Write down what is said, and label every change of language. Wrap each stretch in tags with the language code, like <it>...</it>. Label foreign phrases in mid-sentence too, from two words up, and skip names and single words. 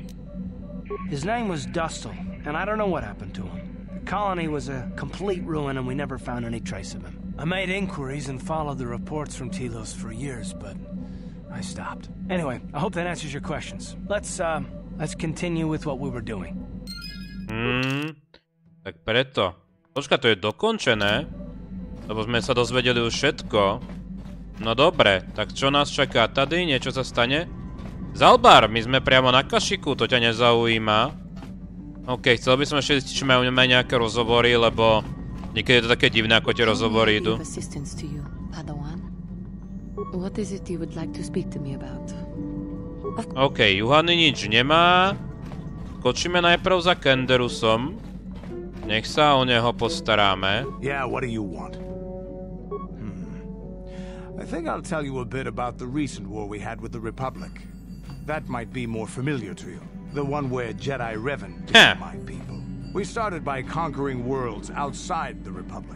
<en>His name was Dustle, and I don't know what happened to him. The colony was a complete ruin, and we never found any trace of him. I made inquiries and followed the reports from Telos for years, but I stopped. Anyway, I hope that answers your questions. Let's continue with what we were doing.</en> <sk>Tak preto. Počka, to je dokončené? Lebo sme sa dozvedeli už všetko. No dobre, tak čo nás čaká tady? Niečo sa stane? Zalbar, my sme priamo na Kashyyyku, to ťa nezaujíma. OK, chcel by som ešte zistiť, či majú nejaké rozhovory, lebo niekedy je to také divné, ako tie rozhovory idú. OK, Juhani nič nemá. Skočíme najprv za Canderousom. Nech sa o neho postaráme.</sk> <en>Yeah, what do you want? I think I'll tell you a bit about the recent war we had with the Republic. That might be more familiar to you. The one where Jedi Revan killed my people. We started by conquering worlds outside the Republic.</en>